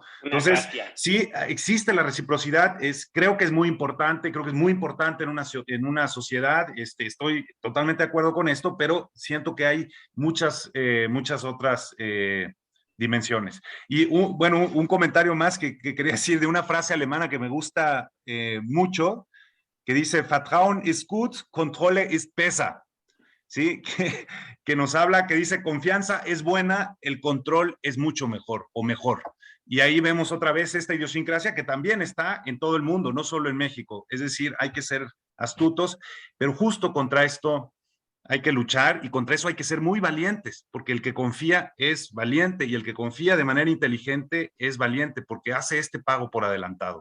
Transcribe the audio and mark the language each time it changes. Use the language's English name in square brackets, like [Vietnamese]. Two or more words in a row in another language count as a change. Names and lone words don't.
[Spanish] Entonces, sí, existe la reciprocidad, creo que es muy importante, creo que es muy importante en una sociedad, estoy totalmente de acuerdo con esto, pero siento que hay muchas otras dimensiones. Y un comentario más que quería decir de una frase alemana que me gusta mucho, que dice: [German] Vertrauen ist gut, Kontrolle ist besser. [Spanish] ¿Sí? Que nos habla, que dice: confianza es buena, el control es mucho mejor o mejor. Y ahí vemos otra vez esta idiosincrasia que también está en todo el mundo, no solo en México. Es decir, hay que ser astutos, pero justo contra esto hay que luchar, y contra eso hay que ser muy valientes, porque el que confía es valiente, y el que confía de manera inteligente es valiente, porque hace este pago por adelantado.